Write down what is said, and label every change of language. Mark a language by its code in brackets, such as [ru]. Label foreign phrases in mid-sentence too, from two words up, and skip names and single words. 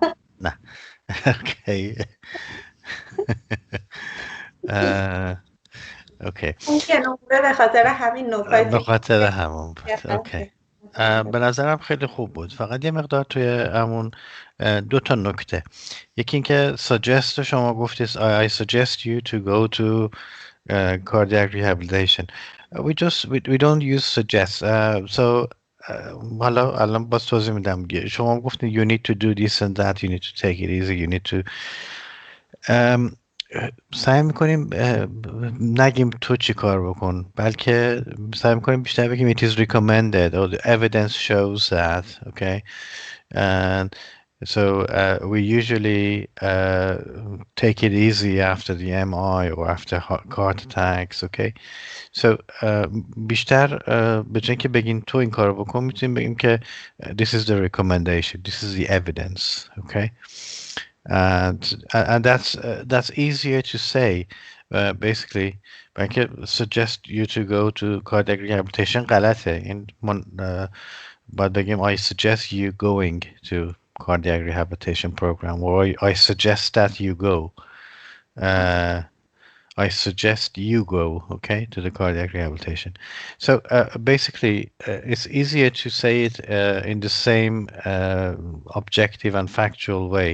[fa] نه. اوکی. اوکی. اون که نمره به خاطر همین به نکاتی خاطر همون بود. اوکی. به نظرم خیلی خوب بود. فقط یه مقدار توی همون 2 تا نکته. یکی اینکه [en] suggest [fa] شما گفتید [en] I suggest you to go to cardiac rehabilitation. We don't use suggest. [fa] So حالا الان باز توضیح میدم. شما گفتید [en] you need to do this and that, you need to take it easy, you need to [fa] سعی میکنیم نگیم تو چی کار بکن، بلکه سعی میکنیم بیشتر بگیم [en] it is recommended or the evidence shows that. Okay. And so we usually take it easy after the MI or after heart attacks. Okay. So [fa] بیشتر به جای که بگین تو این کار بکن، میتونیم بگیم که [en] this is the recommendation, this is the evidence. Okay. And that's easier to say. Basically I can suggest you to go to cardiac rehabilitation غلطه. [fa] این باید بگیم [en] I suggest you going to cardiac rehabilitation program, or I suggest that you go. I suggest you go, okay, to the cardiac rehabilitation. So basically it's easier to say it in the same objective and factual way.